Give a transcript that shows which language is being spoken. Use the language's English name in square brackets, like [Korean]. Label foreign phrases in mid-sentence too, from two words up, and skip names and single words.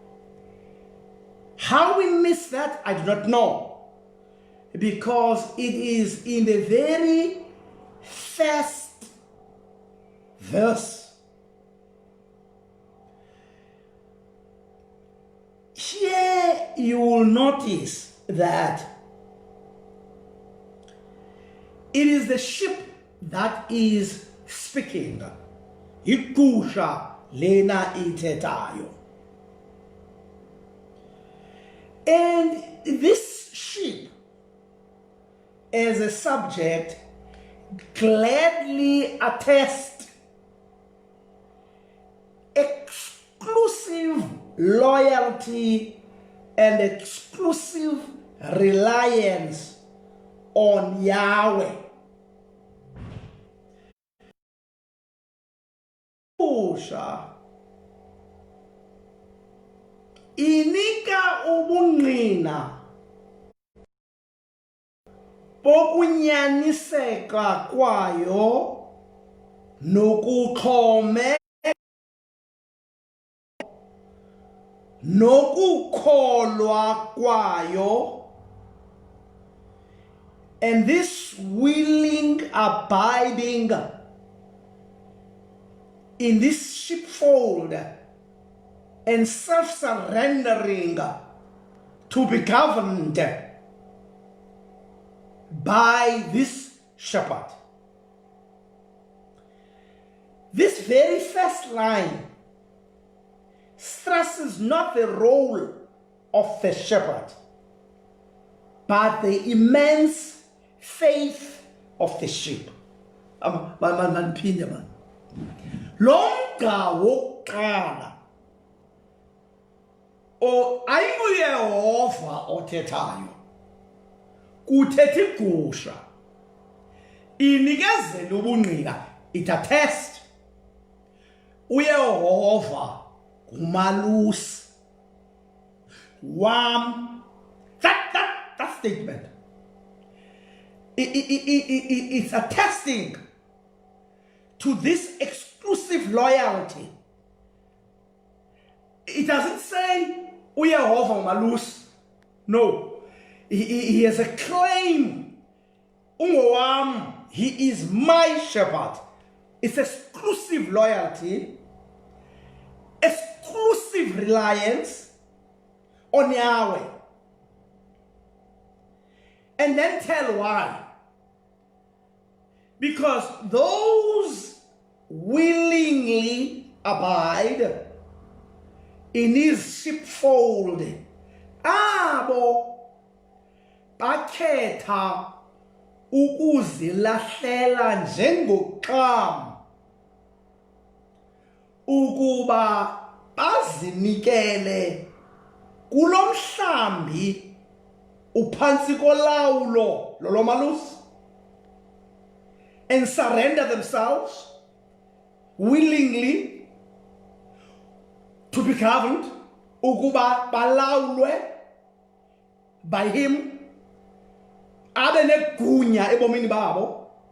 [English] How we miss that, I do not know, because it is in the very first verse. Here you will notice that it is the sheep that is speaking. [Xhosa] Igusha lena itetayo. [English] And this sheep as a subject gladly attest exclusive loyalty and exclusive reliance on Yahweh. [Xhosa] Inika ubungqina bokunyaniseka kwayo nokuxhome nokukholwa kwayo, [English] and this willing abiding in this sheepfold and self-surrendering to be governed by this shepherd. This very first line stresses not the role of the shepherd, but the immense faith of the sheep. [Xhosa] Longa wokuqala o ayinguyehova othethayo, kuthetha igusha inikezela ubungqina, [English] it attest [Xhosa] uyehova ngumalusi wam. [English] That statement, it's attesting to this exclusive loyalty. It doesn't say [Xhosa] uyehova ngumalusi. [English] No, he has a claim. Ungowam, he is my shepherd. It's exclusive loyalty. exclusive reliance on Yahweh. And then tell why. Because those willingly abide in his sheepfold, [Xhosa] abo bakhetha ukuzilahlela njengoqam ukuba bazinikele kulomhlambi uphantsi kolawulo lolomalusi, [English] and surrender themselves willingly to be governed, [Xhosa] ukuba balawulwe [English] by him, [Xhosa] abe negunya ebomini babo.